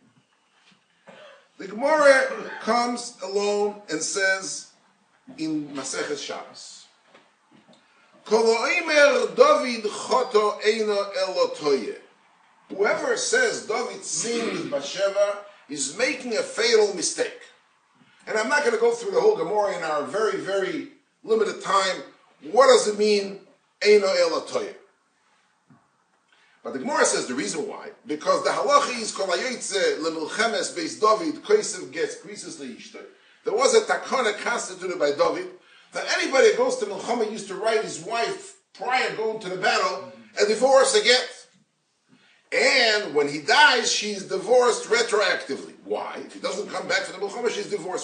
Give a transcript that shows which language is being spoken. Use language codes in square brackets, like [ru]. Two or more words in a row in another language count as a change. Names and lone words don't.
[en] The Gemara comes along and says in Maseches Shabbos, [he] כל האומר דוד חטא אינו אלא טועה. [en] Whoever says David sinned with Bathsheba is making a fatal mistake. And I'm not going to go through the whole Gemara in our very, very limited time. What does it mean, [he] אינו אלא טועה? [en] But the Gemara says the reason why, because the halacha is [he] כל היוצא למלחמת בית דוד כותב גט כריתות לאשתו. [en] There was a takana constituted by David that anybody that goes to Milchama used to write his wife prior going to the battle a divorce again. And when he dies, she's divorced retroactively. Why? If he doesn't come back for the Milchama, she's divorced.